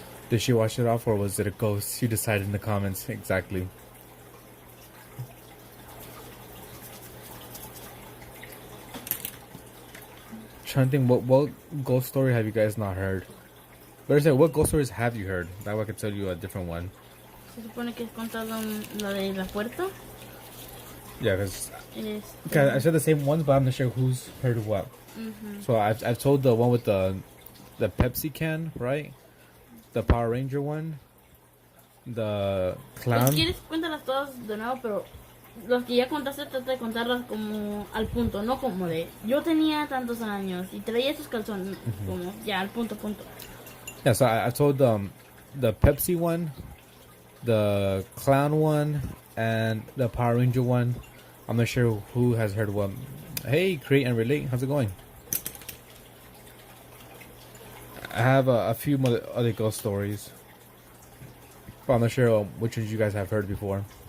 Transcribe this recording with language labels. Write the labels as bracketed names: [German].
[English] Did she wash it off, or was it a ghost? You decided in the comments. Exactly. Trying to think, what ghost story have you guys not heard? Better say, what ghost stories have you heard? That way I could tell you a different one. [Spanish] Se supone que es contado la de la puerta. [English] Yeah, because I said the same ones, but I'm not sure who's heard what. So I've told the one with the Pepsi can, right? The Power Ranger one, the clown. [Spanish] Si quieres cuéntalas todas de nuevo, pero los que ya contaste trata de contarlas como al punto, no como de yo tenía tantos años y traía estos calzones, como ya al punto. [English] Yeah, so I told the Pepsi one, the clown one, and the Power Ranger one. I'm not sure who has heard what. Hey, Create and Relate, how's it going? I have a few other ghost stories, but I'm not sure which ones you guys have heard before.